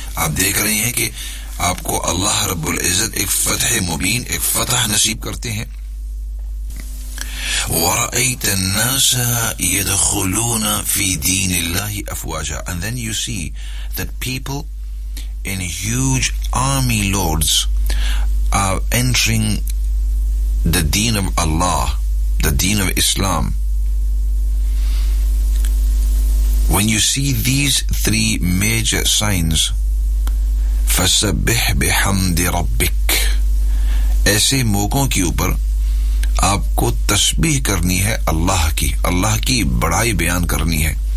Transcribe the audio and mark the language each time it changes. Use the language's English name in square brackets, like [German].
[Urdu] آپ دیکھ رہے ہیں کہ آپ کو اللہ رب العزت ایک فتح مبین، ایک فتح نصیب کرتے ہیں. [Arabic] وَرَأَيْتَ النَّاسَ يَدْخُلُونَ فِي دِينِ اللَّهِ أَفْوَاجًا، [English] and then you see that people in huge army loads are entering the deen of Allah, the deen of Islam. When you see these 3 major signs, [Arabic] فَسَبِّحْ بِحَمْدِ رَبِّكَ، [Urdu] ایسے موقعوں کی اوپر آپ کو تسبیح کرنی ہے اللہ کی، اللہ کی بڑائی بیان کرنی ہے.